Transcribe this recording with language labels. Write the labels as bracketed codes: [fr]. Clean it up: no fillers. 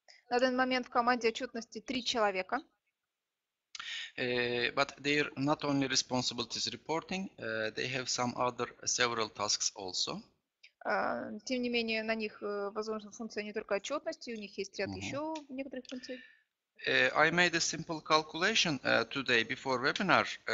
[ru] На данный момент в команде отчетности 3 человека. [en] But they're not only responsibilities reporting, they have some other several tasks also. [ru] Тем не менее, на них возложена функция не только отчетности, у них есть ряд еще некоторых функций. [en] I made a simple calculation today before webinar.